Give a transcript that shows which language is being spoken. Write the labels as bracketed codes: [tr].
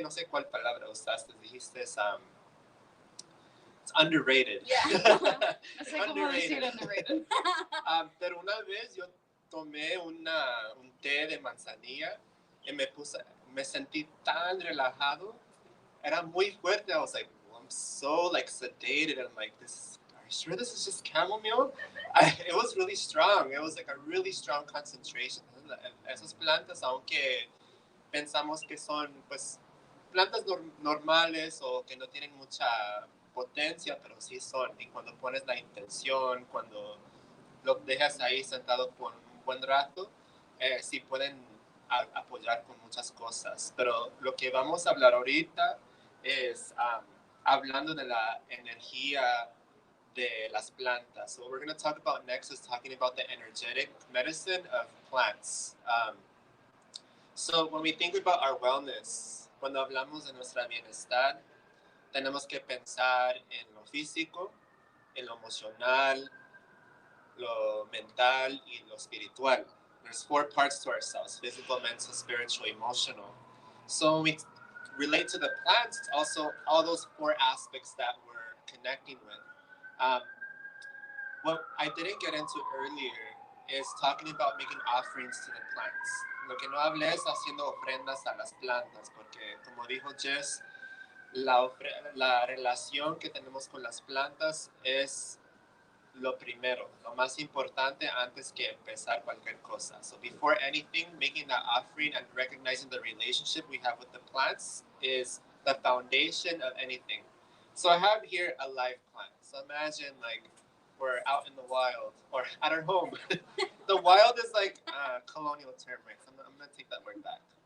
[es] No sé cuál palabra usaste, dijiste [en] it's underrated. Yeah. [es] No sé cómo decir underrated. Pero una vez yo tomé un té de manzanilla y me sentí tan relajado. Era muy fuerte. [en] I was like, well, I'm so like sedated. I'm like, are you sure this is just chamomile? It was really strong. It was like a really strong concentration. [es] Esas plantas, aunque pensamos que son pues plantas normales o que no tienen mucha potencia, pero sí son. Y cuando pones la intención, cuando lo dejas ahí sentado por un buen rato, sí pueden apoyar con muchas cosas. Pero lo que vamos a hablar ahorita es hablando de la energía de las plantas. [en] So what we're going to talk about next is talking about the energetic medicine of plants. So when we think about our wellness, [es] cuando hablamos de nuestra bienestar, tenemos que pensar en lo físico, en lo emocional, lo mental y lo espiritual. [en] There's 4 parts to ourselves: physical, mental, spiritual, emotional. So when we relate to the plants, it's also all those 4 aspects that we're connecting with. What I didn't get into earlier is talking about making offerings to the plants. [es] Lo que no hablé es haciendo ofrendas a las plantas, porque como dijo Jess, la relación que tenemos con las plantas es lo primero, lo más importante antes que empezar cualquier cosa. [en] So before anything, making that offering and recognizing the relationship we have with the plants is the foundation of anything. So I have here a live plant. So imagine like we're out in the wild or at our home. The wild is like a colonial term, right? So I'm going to take that word back.